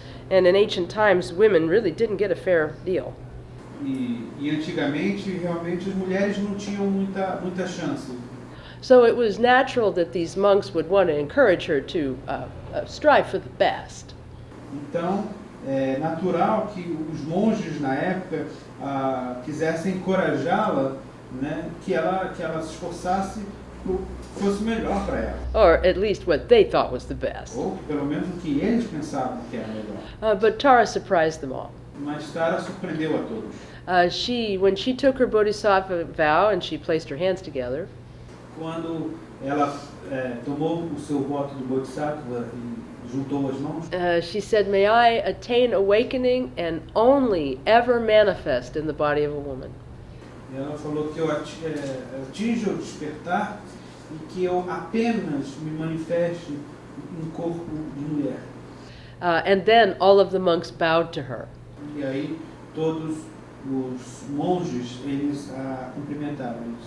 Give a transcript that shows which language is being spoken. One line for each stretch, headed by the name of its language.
English: And in ancient times, women really didn't get a fair deal.
Portuguese: E antigamente, realmente, as mulheres não tinham muita chance.
English: So it was natural that these monks would want to encourage her to strive for the best.
Portuguese: Então, é natural que os monges na época quisessem encorajá-la, né, que ela se esforçasse fosse melhor para ela.
English: or at least what they thought was the best.
Portuguese: Ou pelo menos o que eles pensavam que era melhor.
English: But Tara surprised them all.
Portuguese: Mas Tara surpreendeu a todos.
English: When she took her bodhisattva vow and she placed her hands together,
Portuguese: Quando ela tomou o seu voto do Bodhisattva e juntou as mãos,
English: she said, "May I attain awakening and only ever manifest in the body of a woman."
Portuguese: ela falou que eu atinjo o despertar e que eu apenas me manifeste em corpo de mulher.
English: And then all of the monks bowed to her.
Portuguese: E aí todos os monges, eles a cumprimentaram.